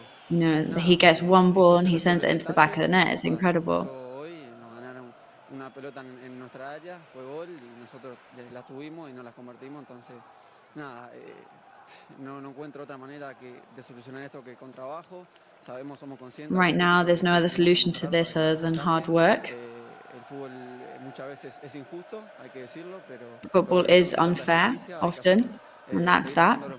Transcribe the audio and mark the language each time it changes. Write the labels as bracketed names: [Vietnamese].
[English] You know, he gets one ball and he sends it into the back of the net. It's incredible. [Spanish] Una pelota en nuestra área, fue gol y nosotros la tuvimos y no la convertimos, entonces nada, no encuentro otra manera de solucionar esto que con trabajo. Sabemos, somos conscientes. [English] Right now, there's no other solution to this other than hard work. [Spanish] El fútbol muchas veces es injusto, hay que decirlo, pero [English] football is unfair often, and that's that.